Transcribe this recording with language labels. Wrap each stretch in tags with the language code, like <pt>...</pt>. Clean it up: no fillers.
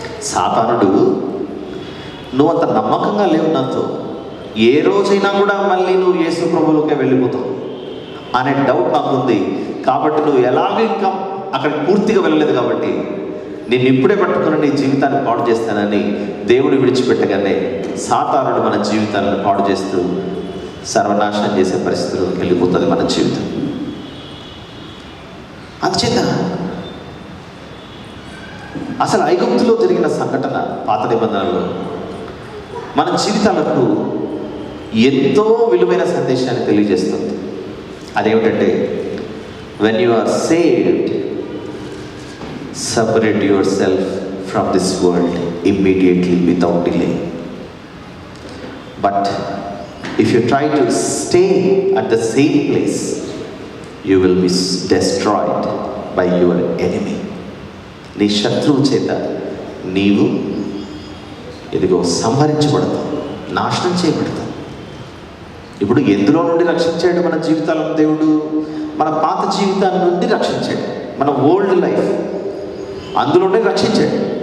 <te>సాతానుడు, నువ్వు అంత నమ్మకంగా లేవు నాతో, ఏ రోజైనా కూడా మళ్ళీ నువ్వు యేసు ప్రభువులోకే వెళ్ళిపోతావు అనే డౌట్ నాకుంది, కాబట్టి నువ్వు ఎలాగో ఇంకా అక్కడికి పూర్తిగా వెళ్ళలేదు కాబట్టి నేను ఇప్పుడే పట్టుకుని నీ జీవితాన్ని పాడు చేస్తానని దేవుడు విడిచిపెట్టగానే సాతానుడు మన జీవితాలను పాడు చేస్తూ సర్వనాశనం చేసే పరిస్థితుల్లోకి వెళ్ళిపోతుంది మన జీవితం. అందుచేత అసలు ఐగుప్తులో జరిగిన సంఘటన పాత నిబంధనలో మన జీవితాలకు ఎంతో విలువైన సందేశాన్ని తెలియజేస్తుంది. అదేమిటంటే,</te> <en>when you are saved, separate yourself from this world immediately without delay. But if you try to stay at the same place, you will be destroyed by your enemy.</en> <te>నీ శత్రువు చేత నీవు ఇదిగో సంహరించబడతావు, నాశనం చేయబడతావు. ఇప్పుడు ఎందులో నుండి రక్షించాడు మన జీవితాలను దేవుడు? మన పాత జీవితాల నుండి రక్షించాడు, మన ఓల్డ్ లైఫ్ అందులోనే రక్షించాడు.</te>